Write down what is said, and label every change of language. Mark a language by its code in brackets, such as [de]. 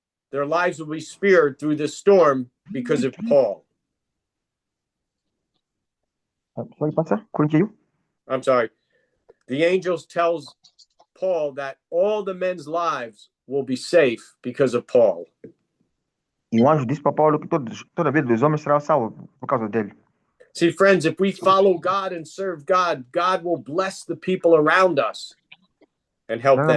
[en] Their lives will be spared through the storm because of Paul. [pt] Pode passar? Continue. [en] I'm sorry. The angel tells Paul that all the men's lives will be safe because of Paul. [pt] E o anjo disse para Paulo que toda a vida dos homens será salvo por causa dele. [en] See, friends, if we follow God and serve God, God will bless the people around us and help them.